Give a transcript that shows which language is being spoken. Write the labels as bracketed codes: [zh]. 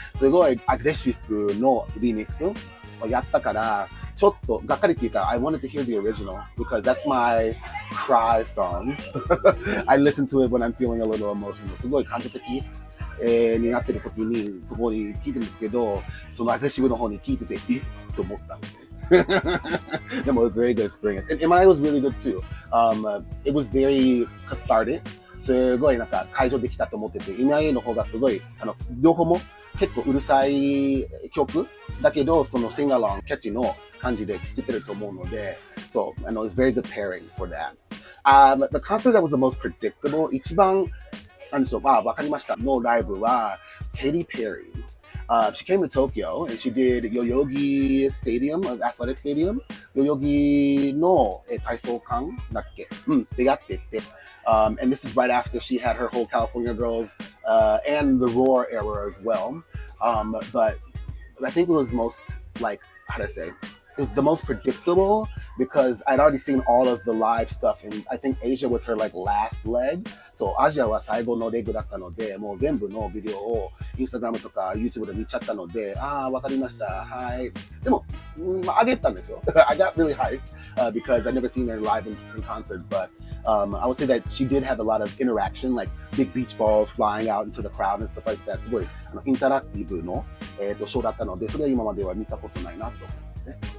[ja] すごいアグレッシブのリミックスをやったから、ちょっとがっかりっていうか、 [en] I wanted to hear the original because that's my cry song. I listen to it when I'm feeling a little emotional. [ja] すごい感情的になってる時にそこに聞いてるんですけど、そのアグレッシブの方に聞いてて、と思ったんですね。でも、 [en] it was a very good experience. And mine was really good too. It was very cathartic. [ja] すごいなんか解消できたと思ってて、MIA の方がすごい、両方も結構うるさい曲だけど、その sing along キャッチの感じで作ってると思うので、 [en] so, it's very good pairing for that. The concert that was the most predictable, [ja] 一番なんでしょう、わかりましたのライブは [en] Katy Perry。She came to Tokyo and she did Yoyogi Stadium, Athletic Stadium. [ja] 代々木の体操館だっけでやってて。 [en] And this is right after she had her whole California Girls and the Roar era as well. But I think it was most like, how do I say? It was the most predictable because I'd already seen all of the live stuff and I think Asia was her like last leg. [ja] So アジアは最後のレグだったので、もう全部のビデオをインスタグラムとか YouTube で見ちゃったので、わかりました。はい。でも、上げたんですよ。 [en] I got really hyped because I'd never seen her live in concert, but I would say that she did have a lot of interaction, like big beach balls flying out into the crowd and stuff like that. [ja] すごいインタラクティブのショーだったので、それは今までは見たことないなと思いますね。